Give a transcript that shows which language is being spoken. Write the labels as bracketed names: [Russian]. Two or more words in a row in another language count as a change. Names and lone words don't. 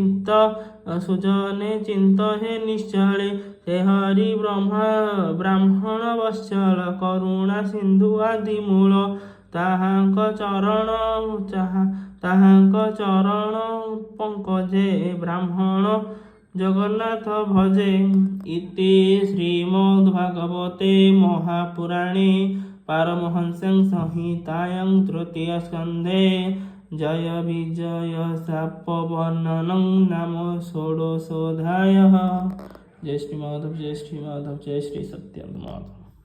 [Odia] ଚିନ୍ତ ହେ ନିଶ୍ଚଳେ ସେ ହରି ବ୍ରାହ୍ମଣ ବତ୍ସଳ କରୁଣା ସିନ୍ଧୁ ଆଦି ମୂଳ ତାହାଙ୍କ ଚରଣ ପଙ୍କଜେ ବ୍ରାହ୍ମଣ ଜଗନ୍ନାଥ ଭଜେ। [Sanskrit] ଇତି ଶ୍ରୀମଦ୍ଭାଗବତେ ମହାପୁରାଣେ ପାରମହଂସ୍ୟାଂ ସଂହିତାୟାଂ ତୃତୀୟ ସ୍କନ୍ଧେ ଜୟ ବିଜୟ ଶାପବର୍ଣ୍ଣନଂ ନାମ ଷୋଡ଼ଶୋऽଧ୍ୟାୟः। [Hindi] जय श्री माधव, जय श्री माधव, जय श्री सत्यानंद माधव।